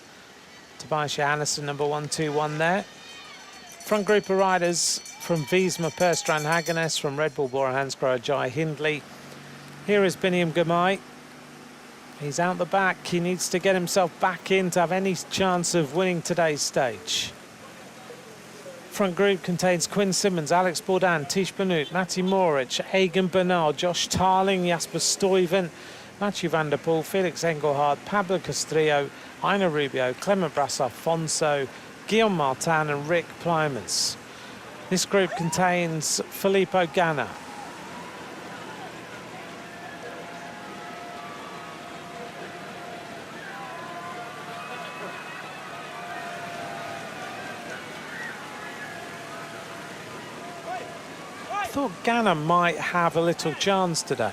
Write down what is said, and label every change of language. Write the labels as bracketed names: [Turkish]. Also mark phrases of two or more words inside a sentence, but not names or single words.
[English] Tobias Johannesson, number 121 there. Front group of riders from Wiesma, Perstrand, Hagenes, from Red Bull, Bora Hansgrohe, Jai Hindley. Here is Biniam Girmay. He's out the back. He needs to get himself back in to have any chance of winning today's stage. Front group contains Quinn Simmons, Alex Bourdin, Tish Benoot, Matty Morich, Egan Bernal, Josh Tarling, Jasper Stuyven, Mathieu van der Poel, Felix Engelhard, Pablo Castrillo, Ina Rubio, Clement Brassard-Fonso, Guillaume Martin and Rick Plymans. This group contains Filippo Ganna. I thought Ganna might have a little chance today.